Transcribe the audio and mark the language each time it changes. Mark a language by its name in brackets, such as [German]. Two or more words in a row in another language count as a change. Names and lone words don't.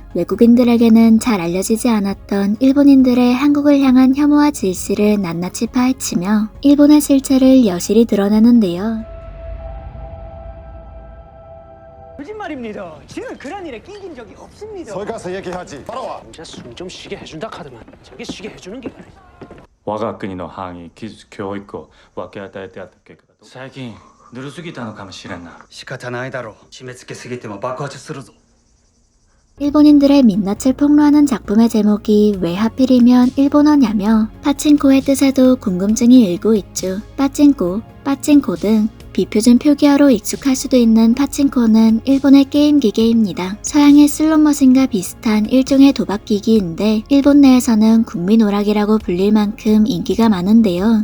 [Korean] 외국인들에게는 잘 알려지지 않았던 일본인들의 한국을 향한 혐오와 질시를 낱낱이 파헤치며 일본의 실체를 여실히 드러내는데요. 거짓말입니다. 지는 그런 일에 끼긴 적이 없습니다. 거기 가서 얘기하지. 따라와. 진짜 숨 좀 쉬게 해준다 카드만 저게 쉬게 해주는 게 말이야. [Japanese] 我が国の範囲技術教育を分け与えてあった結果だと最近ぬるすぎたのかもしれんな仕方ないだろう締め付けすぎても爆発するぞ [Korean] 일본인들의 민낯을 폭로하는 작품의 제목이 왜 하필이면 일본어냐며 파친코의 뜻에도 궁금증이 일고 있죠. 빠찡코, 빠찡코 등 비표준 표기어로 익숙할 수도 있는 파친코는 일본의 게임 기계입니다. 서양의 슬롯머신과 비슷한 일종의 도박기기인데 일본 내에서는 국민 오락이라고 불릴 만큼 인기가 많은데요.